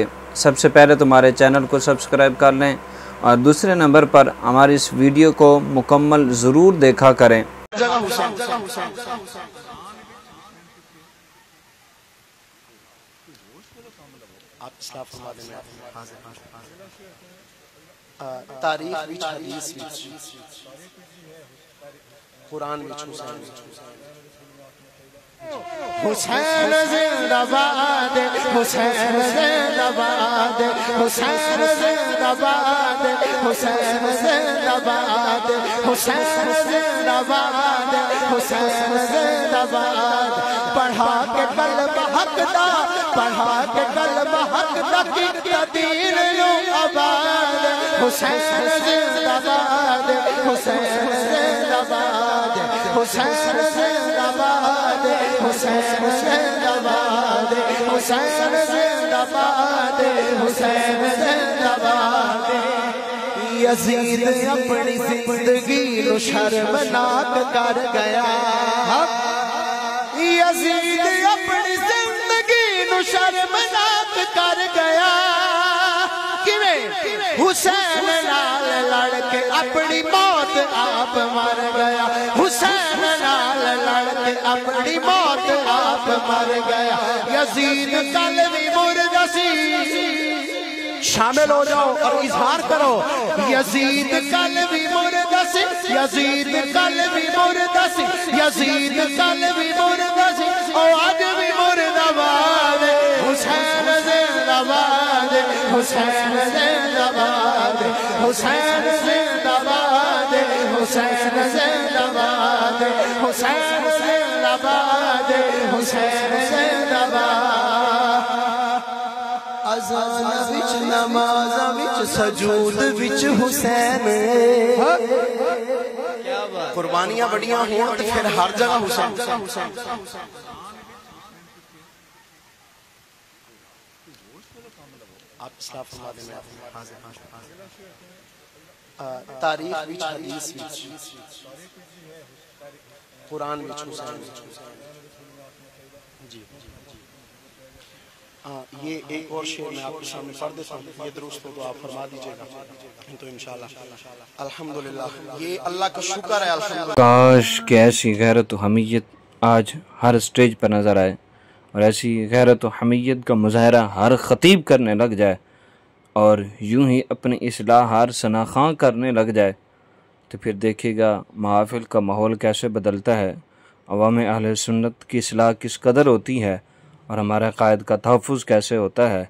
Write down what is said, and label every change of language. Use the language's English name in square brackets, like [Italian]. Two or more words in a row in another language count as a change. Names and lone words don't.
[Urdu] سب سے پہلے تمہارے چینل کو سبسکرائب کر لیں اور دوسرے نمبر پر ہماری اس ویڈیو کو مکمل ضرور دیکھا کریں۔ [Punjabi] جگہ حسین تاریخ وچ حدیث وچ قرآن وچ حسین زندہ باد حسین زندہ باد حسین زندہ باد حسین زندہ باد حسین زندہ باد حسین زندہ باد پڑھا کے قلب حق دا پڑھا کے قلب حق دا کی دین یوں آباد حسین زندہ باد حسین زندہ باد حسین زندہ باد حسین زندہ باد حسین زندہ باد حسین زندہ باد یزید اپنی زندگی نو شرمناک کر گیا یزید اپنی زندگی نو شرمناک کر گیا حسین نال لڑ کے اپنی موت آپ مر گیا حسین نال لڑ کے اپنی موت آپ مر گیا یزید کل بھی مردہ سی [Urdu] شامل ہو جاؤ اور اظہار کرو [Punjabi] یزید کل بھی مردہ سی یزید کل بھی مردہ سی یزید کل بھی مردہ سی اور آج بھی مردہ باد حسین زندہ باد حسین زندہ باد حسین زندہ باد حسین زندہ باد حسین زندہ باد حسین زندہ باد اذان وچ نماز وچ سجود وچ حسین قربانیاں بڑیاں ہون تے پھر ہر جگہ حسین [Urdu] آپ اصلاح فرما دیں [Punjabi] تاریخ وچ حدیث وچ قرآن وچ حسین [Urdu] جی یہ ایک اور شعر میں آپ کے سامنے پڑھ دیتا ہوں یہ درست ہو تو آپ فرما دیجئے گا تو انشاءاللہ الحمدللہ یہ اللہ کا شکر ہے الحمدللہ کاش کہ ایسی غیرت و حمیت آج ہر سٹیج پر نظر آئے اور ایسی غیرت و حمیت کا مظاہرہ ہر خطیب کرنے لگ جائے اور یوں ہی اپنی اصلاح ہر ثناخواں کرنے لگ جائے تو پھر دیکھے گا محافل کا ماحول کیسے بدلتا ہے، عوام اہل سنت کی اصلاح کس قدر ہوتی ہے اور ہمارے قائد کا تحفظ کیسے ہوتا ہے۔